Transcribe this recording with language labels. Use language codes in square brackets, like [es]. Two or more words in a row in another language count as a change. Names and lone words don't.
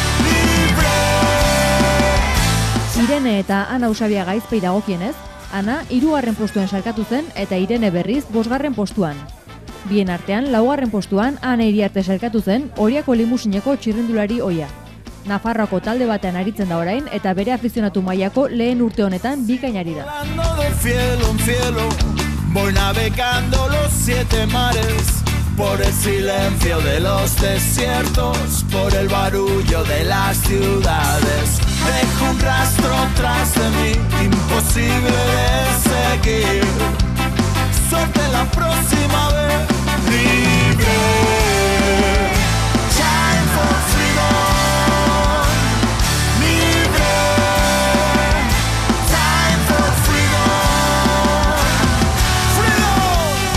[eu] Irene eta Ana Usabia Gaizpei dagokienez, Ana 3. postuan sailkatu zen eta Irene berriz 5. postuan. Bien artean, 4. postuan Ana Iriarte sailkatu zen Oriako limusineko txirrindulari ohia. Nafarroako talde batean aritzen da orain eta bere afizionatu mailako lehen urte honetan bikainari da. [es] Voy navegando los 7 mares, por el silencio de los desiertos, por el barullo de las ciudades. Dejo un rastro tras de mí, imposible de seguir. Suerte la próxima vez, libre. [en] Time for freedom, libre. Time for freedom, freedom.